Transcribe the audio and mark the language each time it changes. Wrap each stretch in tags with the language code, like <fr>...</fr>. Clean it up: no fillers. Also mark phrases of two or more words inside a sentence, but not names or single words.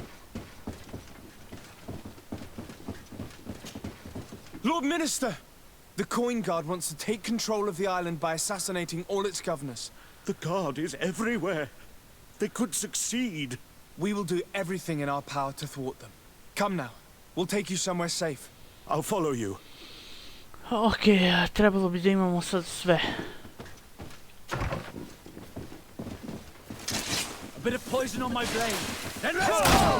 <en>Lord Minister, The Coin Guard wants to take control of the island by assassinating all its governors. The Guard is everywhere. They could succeed. We will do everything in our power to thwart them. Come now. We'll take you somewhere safe. I'll follow you.</en> <sr>Ok, trebalo bi da imamo sad sve.</sr> <en>A bit of poison on my blade. Then let's go!</en>